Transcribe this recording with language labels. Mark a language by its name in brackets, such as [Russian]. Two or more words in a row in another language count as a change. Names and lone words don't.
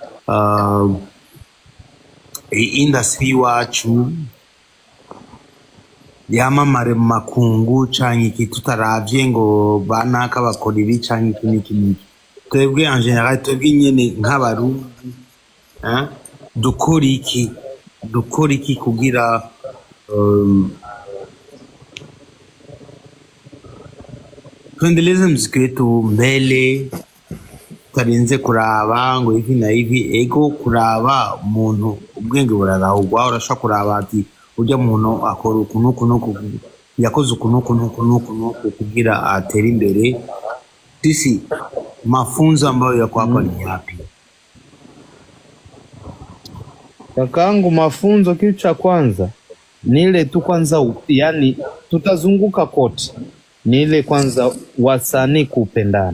[Rundi] industry wacu yamamare mu makungu cyanyiki tutaravye ngo banaka bakora ibi cyanyiki niki twebwe [French] en general [Rundi] twebwe nyene nk'abarundi dukora iki kugira [Swahili] tuendeleze muziki wetu mbele, [Rundi] tarinze kuraba ngo [Swahili] hivi na hivi, [Rundi] ego kuraba umuntu ubwenge burarahugwa, urashaka kuraba ati ujya umuntu akora ukuntu yakoze ukuntu kugira atere imbere. [Swahili] Sisi mafunzo ambayo yako hapa ni yapi? Kakangu, mafunzo kitu cha kwanza ni ile tu kwanza, yani tutazunguka kote, ni ile kwanza wasanii kupendana.